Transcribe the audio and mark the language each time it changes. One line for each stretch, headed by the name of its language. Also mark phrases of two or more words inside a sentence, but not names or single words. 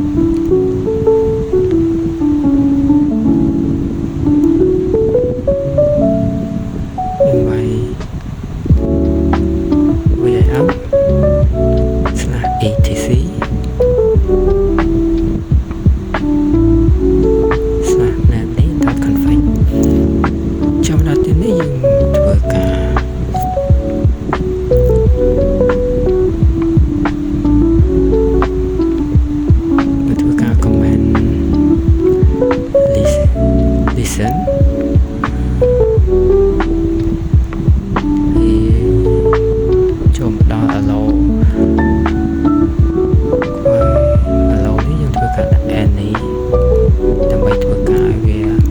Khmer: យើងវាយ vim /etc /name.config ចំដល់ទីនេះយើងធ្វើការ listen ចូលមកដល់ allow នេះយើងធ្វើការដាក់ any ដើម្បីធ្វើការឲ្យវា